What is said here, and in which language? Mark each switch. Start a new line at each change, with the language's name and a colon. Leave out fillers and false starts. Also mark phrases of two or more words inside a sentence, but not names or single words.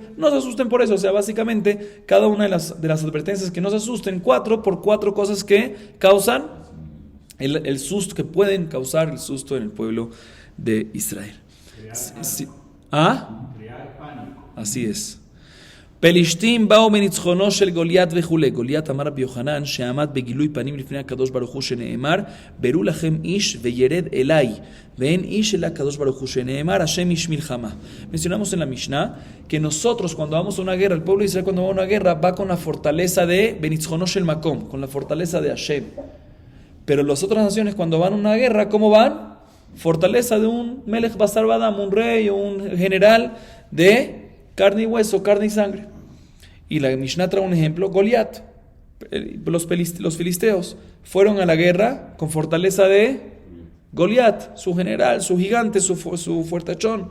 Spanish: No se asusten por eso. O sea, básicamente, cada una de las advertencias que no se asusten, por cuatro cosas que causan el susto, que pueden causar el susto en el pueblo de Israel. Sí. ¿Ah? Así es.
Hebrew: פלישתים באו מניצחונו של גוליית וכולי. גוליית אמר רבי יוחנן שעמד בגילוי פנים לפני הקדוש ברוך הוא שנאמר ברו לכם איש וירד אליי ואין איש אלא הקדוש ברוך הוא שנאמר השם איש מלחמה.
Spanish: Mencionamos en la Mishnah que nosotros cuando vamos a una guerra, el pueblo de Israel cuando va a una guerra va con la fortaleza de
Hebrew: בניצחונו של מקום,
Spanish: con la fortaleza de Hashem. Pero las otras naciones cuando van a una guerra, ¿cómo van? Fortaleza de un
Hebrew: מלך בשר ודם,
Spanish: un rey o un general de carne y hueso, carne y sangre. Y la Mishnah trae un ejemplo, Goliat. Los filisteos fueron a la guerra con fortaleza de Goliat, su general, su gigante, su fuertachón.